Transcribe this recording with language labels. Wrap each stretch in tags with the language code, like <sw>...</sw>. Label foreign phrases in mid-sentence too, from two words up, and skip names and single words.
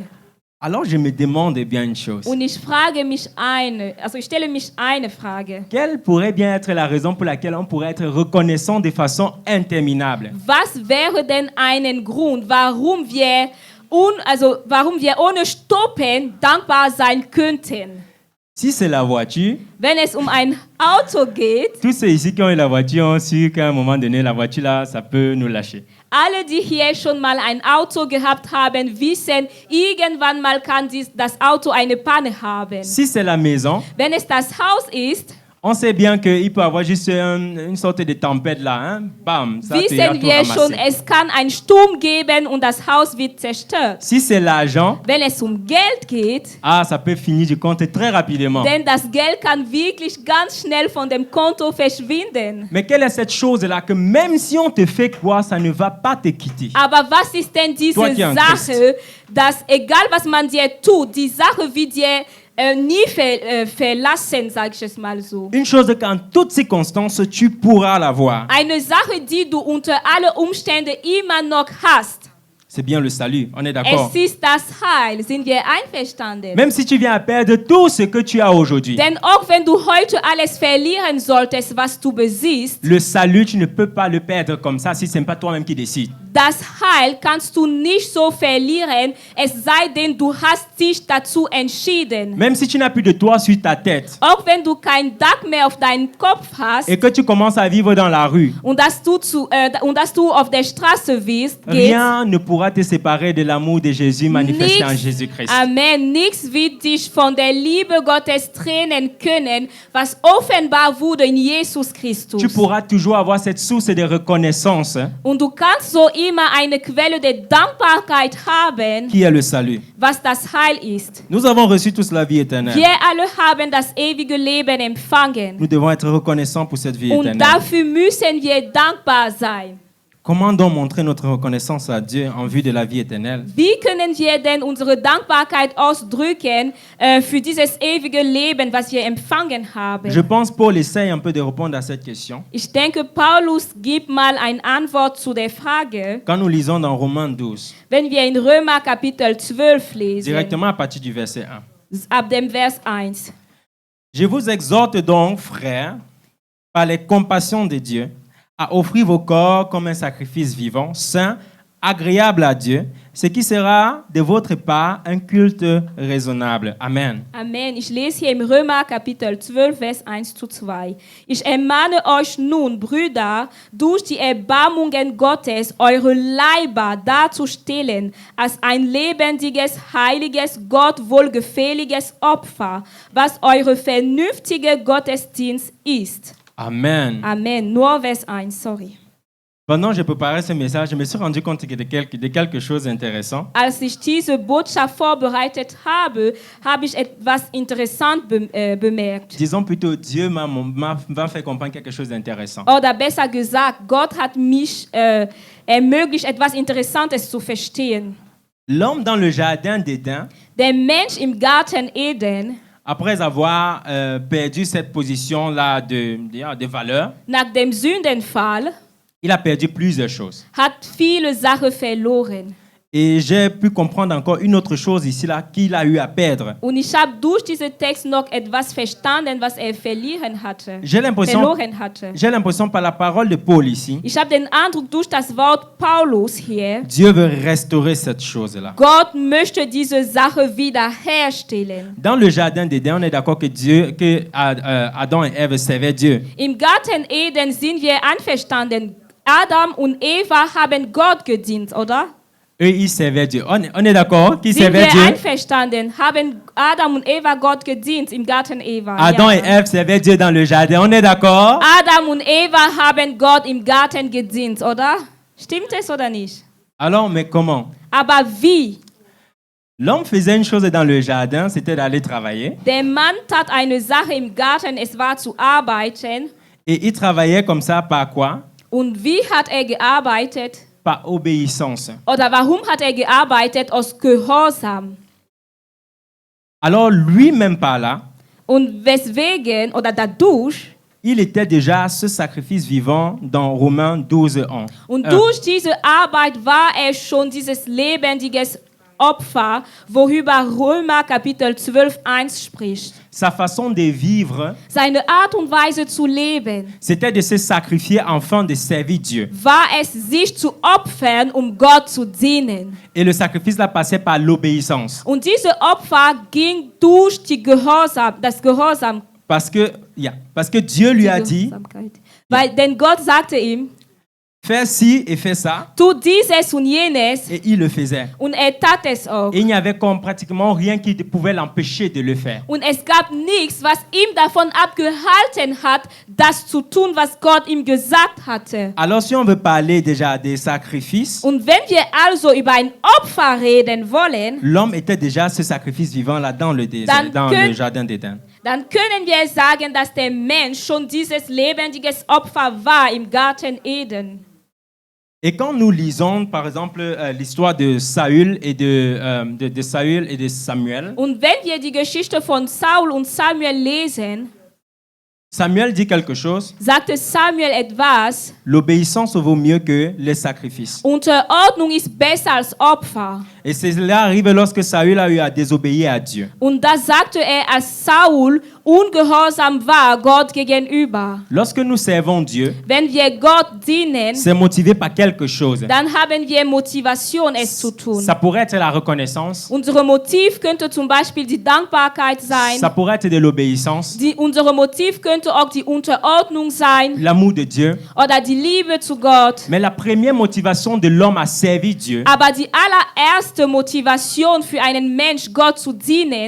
<fr>Alors je me demande bien une chose.</fr> <de>Und ich stelle mich eine Frage.</de> <fr>Quelle pourrait bien être la raison pour laquelle on pourrait être reconnaissant de façon interminable?</fr> <de>Was wäre denn ein Grund, warum wir ohne Stoppen dankbar sein könnten?</de> <fr>Si c'est la voiture,</fr> <de>Wenn es um ein Auto geht,</de> <fr>tous ceux ici qui ont eu la voiture ont su qu'à un moment donné, la voiture là, ça peut nous lâcher.</fr> <de>alle, die hier schon mal ein Auto gehabt haben, wissen, irgendwann mal kann das Auto eine Panne haben.</de> <fr>Si c'est la maison,</fr> <de>Wenn es das Haus ist,</de> <fr>on sait bien qu'il peut y avoir juste une sorte de tempête là, hein? Bam, ça te a</fr> <de>wissen</de> <fr>tout</fr> <de>wir schon,</de> <fr>ramassé.</fr> <de>es kann einen Sturm geben und das Haus wird zerstört.</de> <fr>Si c'est l'argent,</fr> <de>Wenn es um Geld geht,</de> <fr>ça peut finir du compte très rapidement.</fr> <de>denn das Geld kann wirklich ganz schnell von dem Konto verschwinden.</de> <fr>Mais quelle est cette chose-là que même si on te fait quoi, ça ne va pas te quitter?</fr> <de>Aber was ist denn diese</de> <fr>Toi qui es en</fr> <de>Sache, dass egal was man dir tut, die Sache wird dir nie verlassen, sag ich es mal so.</de> <fr>Une chose qu'en toutes circonstances, tu pourras l'avoir.</fr> <de>Eine Sache, die du unter alle Umstände immer noch hast.</de> <fr>C'est bien le salut, on est d'accord.</fr> <de>Es ist das Heil, sind wir einverstanden?</de> <fr>Même si tu viens à perdre tout ce que tu as aujourd'hui,</fr> <de>Denn auch wenn du heute alles verlieren solltest, was du besiehst,</de> <fr>le salut, tu ne peux pas le perdre comme ça si ce n'est pas toi-même qui décides.</fr> <de>das Heil kannst du nicht so verlieren, es sei denn, du hast dich dazu entschieden.</de> <fr>Même si tu n'as plus de toit sur ta tête</fr> <de>Auch wenn du kein Dach mehr auf deinem Kopf hast</de> <fr>et que tu commences à vivre dans la rue,</fr> <de>und dass du auf der Straße gehst,</de> <fr>rien ne pourra te séparer de l'amour de Jésus manifesté en Jésus-Christ.</fr> <de>Amen, nichts wird dich von der Liebe Gottes trennen können, was offenbar wurde in Jesus Christus.</de> <fr>Tu pourras toujours avoir cette source de reconnaissance</fr> <de>Und du kannst so immer eine Quelle der Dankbarkeit haben,</de> <fr>qui est le salut.</fr> <de>was das Heil ist.</de> <fr>Nous avons reçu tous la vie éternelle.</fr> <de>Wir alle haben das ewige Leben empfangen.</de> <fr>Nous devons être reconnaissants pour cette vie</fr> <de>Und</de> <fr>éternelle.</fr> <de>dafür müssen wir dankbar sein.</de> <fr>Comment donc montrer notre reconnaissance à Dieu en vue de la vie éternelle?</fr> <de>Wie können wir denn unsere Dankbarkeit ausdrücken für dieses ewige Leben, was wir empfangen haben?</de> <fr>Je pense Paul essaye un peu de répondre à cette question.</fr> <de>Ich denke, Paulus gibt mal eine Antwort zu der Frage,</de> <fr>Quand nous lisons dans Romains 12,</fr> <de>wenn wir in Römer Kapitel 12 lesen,</de> <fr>directement à partir du verset 1.</fr> <de>ab dem Vers 1.</de> <fr>Je vous exhorte donc, frères, par les compassions de Dieu, à offrir vos corps comme un sacrifice vivant, saint, agréable à Dieu, ce qui sera de votre part un culte raisonnable. Amen.</fr> <de>Amen. Ich lese hier im Römer Kapitel 12, Vers 1-2. Ich ermahne euch nun, Brüder, durch die Erbarmungen Gottes, eure Leiber darzustellen, als ein lebendiges, heiliges, Gott wohlgefälliges Opfer, was eure vernünftige Gottesdienst ist. Amen. Amen. Nur Vers 1, sorry.</de> <fr>Pendant que je préparais ce message, je me suis rendu compte de quelque chose d'intéressant.</fr> <de>Als ich diese Botschaft vorbereitet habe, habe ich etwas interessant bemerkt.</de> <fr>Disons plutôt, Dieu m'a fait comprendre quelque chose d'intéressant.</fr> <de>Oder besser gesagt, Gott hat mich ermöglicht, etwas Interessantes zu verstehen.</de> <fr>L'homme dans le jardin d'Éden,</fr> <de>Der Mensch im Garten Eden,</de> <fr>après avoir perdu cette position-là de valeur,</fr> <de>nach dem Sündenfall,</de> <fr>il a perdu plusieurs choses.</fr> <de>hat viele Sachen verloren.</de> <fr>Et j'ai pu comprendre encore une autre chose ici là qu'il a eu à perdre.</fr> <de>Und ich habe durch diesen Text noch etwas verstanden, was er verloren hatte.</de> <fr>J'ai l'impression par la parole de Paul ici,</fr> <de>Ich habe den Eindruck, durch das Wort Paulus hier,</de> <fr>Dieu veut restaurer cette chose-là.</fr> <de>Gott möchte diese Sache wiederherstellen.</de> <fr>Dans le jardin d'Éden, on est d'accord que Adam et Ève servaient Dieu.</fr> <de>Im Garten Eden sind wir einverstanden. Adam und Eva haben Gott gedient, oder?</de> <fr>Eux, ils servaient Dieu. On est d'accord qu'ils</fr> <de>Sind</de> <fr>servaient</fr> <de>wir</de> <fr>Dieu.</fr> <de>einverstanden? Haben Adam und Eva Gott gedient im Garten Eva?</de> <fr>Adam et Ève servaient Dieu dans le jardin. On est d'accord?</fr> <de>Adam und Eva haben Gott im Garten gedient, oder? Stimmt es oder nicht?</de> <fr>Alors, mais comment?</fr> <de>Aber wie?</de> <fr>L'homme faisait une chose dans le jardin, c'était d'aller travailler.</fr> <de>Der Mann tat eine Sache im Garten, es war zu arbeiten.</de> <fr>Et il travaillait comme ça par quoi?</fr> <de>Und wie hat er gearbeitet?</de> <fr>Par obéissance.</fr> <de>Oder warum hat er gearbeitet? Aus Gehorsam.</de> <fr>Alors, lui-même par là,</fr> <de>Und weswegen oder dadurch,</de> <fr>il était déjà ce sacrifice vivant dans Romains 12:1.</fr> <de>und durch diese Arbeit war er schon dieses lebendiges Opfer, worüber Römer Kapitel 12:1 spricht.</de> <fr>Sa façon de vivre,</fr> <de>Seine Art und Weise zu leben,</de> <fr>c'était de se sacrifier afin de servir Dieu.</fr> <de>war es, sich zu opfern, Gott zu dienen.</de> <fr>Et le sacrifice là passait par l'obéissance.</fr> <de>Und diese Opfer ging durch das Gehorsam.</de> <fr>Parce que Dieu lui a dit,</fr> <de>Denn Gott sagte ihm,</de> <fr>fais ci et fais ça,</fr> <de>tu dieses und jenes,</de> <fr>et il le faisait.</fr> <de>und er tat es auch.</de> <fr>Et il n'y avait pratiquement rien qui pouvait l'empêcher de le faire.</fr> <de>Und es gab nichts, was ihm davon abgehalten hat, das zu tun, was Gott ihm gesagt hatte.</de> <fr>Alors si on veut parler déjà des sacrifices,</fr> <de>Und wenn wir also über ein Opfer reden wollen,</de> <fr>l'homme était déjà ce sacrifice vivant là dans le jardin d'Éden.</fr> <de>dann können wir sagen, dass der Mensch schon dieses lebendiges Opfer war im Garten Eden.</de> <fr>Et quand nous lisons, par exemple, l'histoire de Saül et de Saül et de Samuel,</fr> <de>Und wenn wir die Geschichte von Saul und Samuel lesen,</de> <fr>Samuel dit quelque chose.</fr> <de>sagte Samuel etwas,</de> <fr>L'obéissance vaut mieux que les sacrifices.</fr> <de>Unterordnung ist besser als Opfer.</de> <fr>Et cela arrive lorsque Saül a eu à désobéir à Dieu.</fr> <de>Und das sagte er, als Saul ungehorsam war Gott gegenüber.</de> <fr>Lorsque nous servons Dieu,</fr> <de>Wenn wir Gott dienen,</de> <fr>c'est motivé par quelque chose.</fr> <de>dann haben wir Motivation, es zu tun.</de> <fr>Ça pourrait être la reconnaissance.</fr> <de>Unser Motiv könnte zum Beispiel die Dankbarkeit sein.</de> <fr>Ça pourrait être de l'obéissance.</fr> <de>Unser Motiv könnte auch die Unterordnung sein</de> <fr>L'amour de Dieu.</fr> <de>oder die Liebe zu Gott.</de> <fr>Mais la première motivation de l'homme à servir Dieu,</fr> <de>Aber die allererste Motivation für einen Mensch, Gott zu dienen,</de>